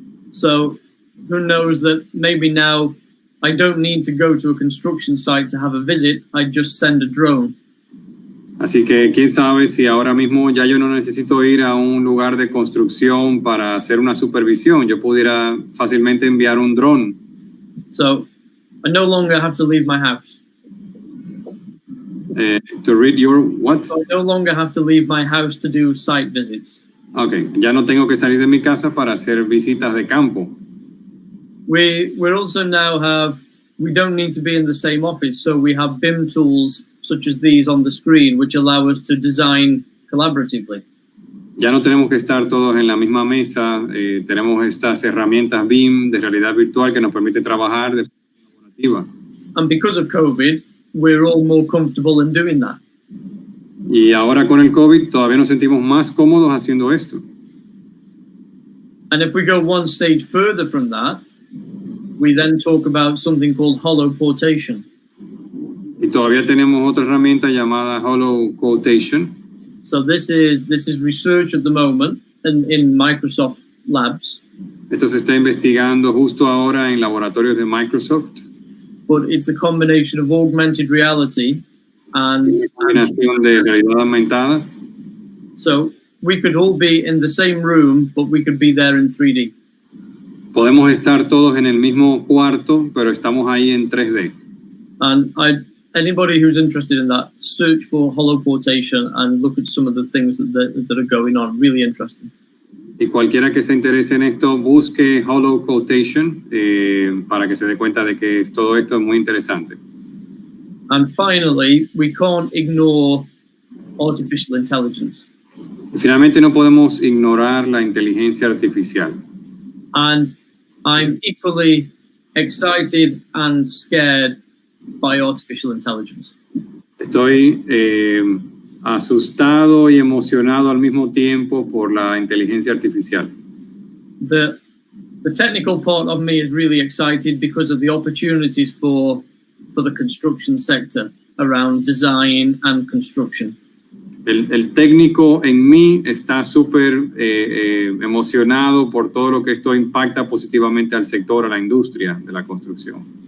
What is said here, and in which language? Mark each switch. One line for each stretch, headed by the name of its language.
English: So who knows that maybe now I don't need to go to a construction site to have a visit, I just send a drone.
Spanish: Así que quién sabe si ahora mismo ya yo no necesito ir a un lugar de construcción para hacer una supervisión, yo pudiera fácilmente enviar un dron.
English: So I no longer have to leave my house. To read your what? So I no longer have to leave my house to do site visits.
Spanish: Okay, ya no tengo que salir de mi casa para hacer visitas de campo.
English: We also now have we don't need to be in the same office. So we have BIM tools such as these on the screen, which allow us to design collaboratively.
Spanish: Ya no tenemos que estar todos en la misma mesa. Tenemos estas herramientas BIM de realidad virtual que nos permite trabajar de forma colaborativa.
English: And because of COVID, we're all more comfortable in doing that.
Spanish: Y ahora con el COVID todavía nos sentimos más cómodos haciendo esto.
English: And if we go one stage further from that, we then talk about something called Holoportation.
Spanish: Y todavía tenemos otra herramienta llamada Holoportation.
English: So this is research at the moment in Microsoft labs.
Spanish: Esto se está investigando justo ahora en laboratorios de Microsoft.
English: But it's the combination of augmented reality and
Spanish: Combinación de realidad aumentada.
English: so we could all be in the same room, but we could be there in 3D.
Spanish: Podemos estar todos en el mismo cuarto, pero estamos ahí en 3D.
English: And anybody who's interested in that, search for Holoportation and look at some of the things that are going on. Really interesting.
Spanish: Y cualquiera que se interese en esto, busque Holoportation para que se dé cuenta de que todo esto es muy interesante.
English: And finally, we can't ignore artificial intelligence.
Spanish: Y finalmente no podemos ignorar la inteligencia artificial.
English: And I'm equally excited and scared by artificial intelligence.
Spanish: Estoy asustado y emocionado al mismo tiempo por la inteligencia artificial.
English: The technical part of me is really excited because of the opportunities for the construction sector around design and construction.
Spanish: El técnico en mí está súper emocionado por todo lo que esto impacta positivamente al sector, a la industria de la construcción.